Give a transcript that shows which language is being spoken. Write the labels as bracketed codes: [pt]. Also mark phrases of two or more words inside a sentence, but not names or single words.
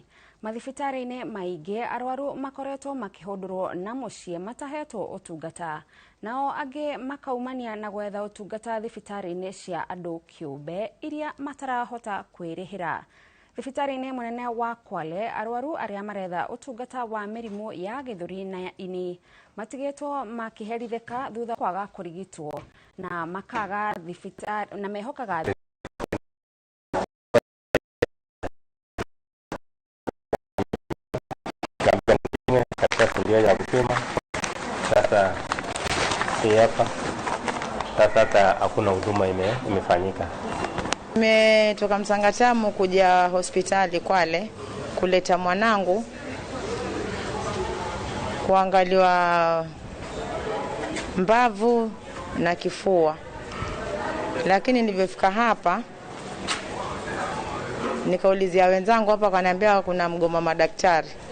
[ki] Mathibitarĩ-inĩ maingĩ arwaru makoretwo makĩhũndũrwo na mũciĩ matahetwo ũtungata, nao angĩ makaumania na gwetha ũtungata thibitarĩ-inĩ cia andũ kĩũmbe iria matarahota kwĩrĩhĩra. Thibitarĩ-inĩ mũnene wa Kwale arwaru arĩa maretha ũtungata wa mĩrimũ ya gĩthũri na ini matigĩtwo makĩherithĩka thutha kwaga kũrigitwo na makaga thibitarĩ na mehokaga [sw] katika kulia ya kupima. Sasa hapa hata hakuna huduma imefanyika. Nimetoka Msangatamu kuja hospitali Kwale kuleta mwanangu kuangaliwa mbavu na kifua, lakini nilipofika hapa nikaulizia wenzangu hapa, kaniambia kuna mgomo madaktari.